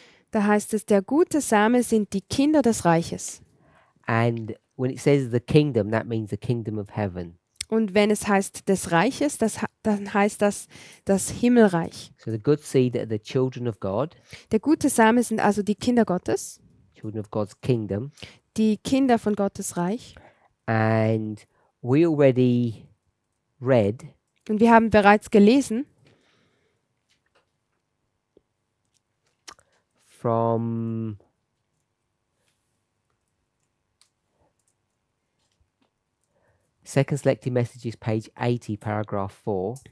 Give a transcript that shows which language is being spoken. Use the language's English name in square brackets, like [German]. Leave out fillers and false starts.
[German] da heißt es, der gute Same sind die Kinder des Reiches. [English] And when it says the kingdom, that means the kingdom of heaven. [German] Und wenn es heißt des Reiches, dann heißt das das Himmelreich. [English] So the good seed are the children of God, [German] Der gute Same sind also die Kinder Gottes, [English] children of God's kingdom. [German] die Kinder von Gottes Reich. [English] And we already read [German] Und wir haben bereits gelesen [English] from Second Selected Messages, page 80, paragraph 4.